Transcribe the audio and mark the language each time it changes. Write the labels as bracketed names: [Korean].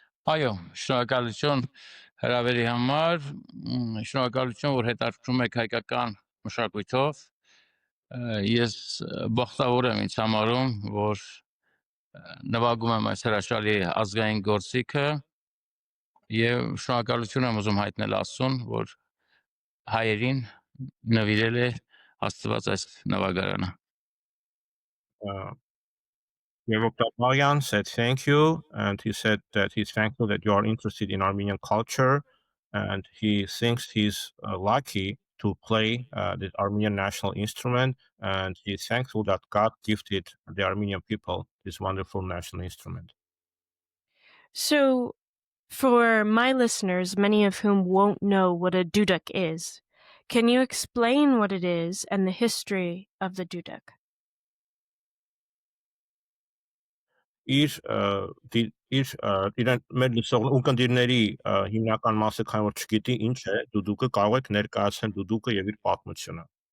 [Armenian] Այո, շնորհակալություն հրավերի համար, շնորհակալություն, որ հետաքրքրում եք հայկական մշակույթով։ Ես բախտավոր եմ ինձ համարում, որ նվագում եմ այս հրաշալի ազգային գործիքը եւ շնորհակալություն եմ ուզում հայտնել Աստծուն, որ հայերին նվիրել է Աստված այս նվագարանը։ [English] Yeroktaparian said thank you, and he said that he's thankful that you are interested in Armenian culture, and he thinks he's lucky to play the Armenian national instrument, and he's thankful that God gifted the Armenian people this wonderful national instrument. So, for my listeners, many of whom won't know what a duduk is, can you explain what it is and the history of the duduk? [Armenian] Իրեն մեր լսող ունկնդիրների հիմնական մասը քանի որ չգիտի ինչ է դուդուկը, կարող եք ներկայացնել դուդուկը եւ իր պատմությունը։